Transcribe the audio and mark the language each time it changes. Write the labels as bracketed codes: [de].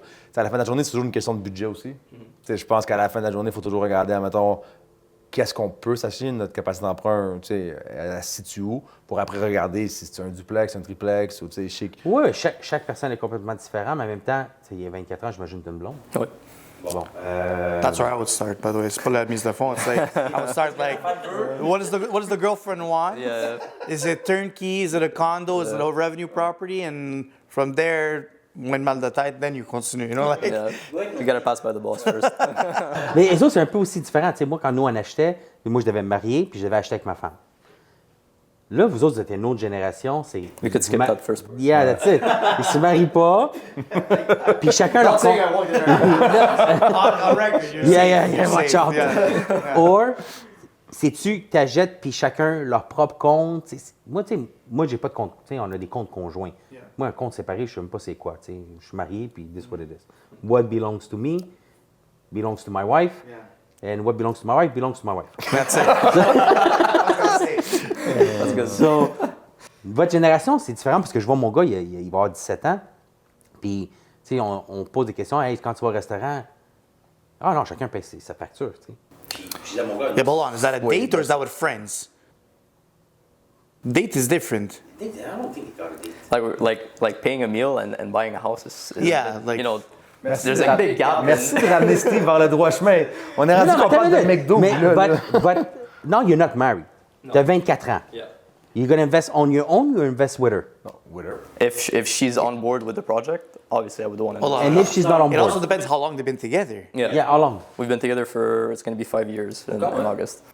[fr] Tu sais, à la fin de la journée, c'est toujours une question de budget aussi. Tu sais, je pense qu'à la fin de la journée, il faut toujours regarder, mettons, qu'est-ce qu'on peut s'acheter, notre capacité d'emprunt, tu sais, elle se situe où, pour après regarder si c'est un duplex, un triplex, ou tu sais, chic. Oui, chaque personne est complètement différente, mais en même temps, tu sais, il y a 24 ans, j'imagine que tu es une blonde. Oui. Bon. [en] That's where I would start, by the way. [fr] C'est pas la mise de fond. [en] It's like, I would start like, what does the girlfriend want? Yeah. Is it turnkey? Is it a condo? Is it a revenue property? And from there, [fr] moins mal de tête, [en] then you continue. You know, like, Yeah. You gotta pass by the boss first. [fr] Mais les autres, c'est un peu aussi différent. Tu sais, moi, quand nous, on achetait, moi, je devais me marier, puis je devais acheter avec ma femme. Là, vous autres, vous êtes une autre génération. C'est. [en] We could skip that first part. Yeah, that's it. [fr] Ils se marient pas. Puis chacun leur compte. [en] On record, you're Yeah, safe, watch you're out. safe, yeah. [fr] Or, sais-tu que t'achètes puis chacun leur propre compte? Moi, tu sais, moi, j'ai pas de compte. Tu sais, on a des comptes conjoints. Moi, un compte séparé, je sais même pas c'est quoi. Tu sais, je suis marié, puis [en] this is what it is. What belongs to me belongs to my wife. And what belongs to my wife belongs to my wife. That's it. That's good. [fr] So, votre génération, c'est différent parce que je vois mon gars, il va avoir 17 ans. Puis, tu sais, on pose des questions. Hey, quand tu vas au restaurant, ah non, chacun paye sa facture. Tu sais. Puis, je dis à mon gars, [en] Yeah, but hold on. Is that a date or is that with friends? Date is different. I don't think he got a date. Like paying a meal and buying a house is Yeah, like- you know, there's a big gap. [fr] Merci de ramener Steve vers le droit chemin. On est rendu qu'on parle de McDo. Mais, puis là, [en] but, no, you're not married. [fr] T'as 24 ans. [en] Yeah. You're going to invest on your own or invest with her? If she's on board with the project, obviously I would want to. Hold on. And if she's not on It board? also depends how long they've been together. Yeah. Yeah, how long? We've been together for it's going to be 5 years in August.